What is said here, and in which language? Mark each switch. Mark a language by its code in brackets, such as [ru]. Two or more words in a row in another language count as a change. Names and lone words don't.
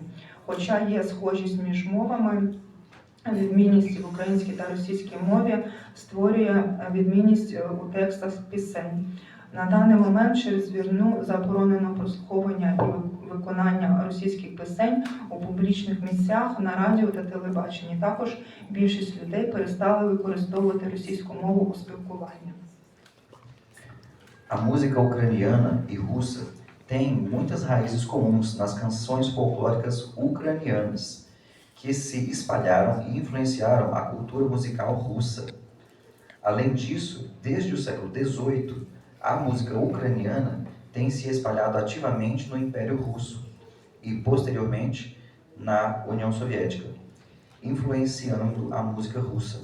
[uk] Хоча є схожість між мовами, відмінність в українській та російській мові створює відмінність у текстах пісень. На даний момент через війну заборонено прослуховування і виконання російських пісень у публічних місцях, на радіо та телебаченні. Також більшість людей перестали використовувати російську мову у спілкуванні. [pt] A música ucraniana e russa tem muitas raízes comuns nas canções folclóricas ucranianas, que se espalharam e influenciaram a cultura musical russa. Além disso, desde o século XVIII, a música ucraniana tem se espalhado ativamente no Império Russo e, posteriormente, na União Soviética, influenciando a música russa.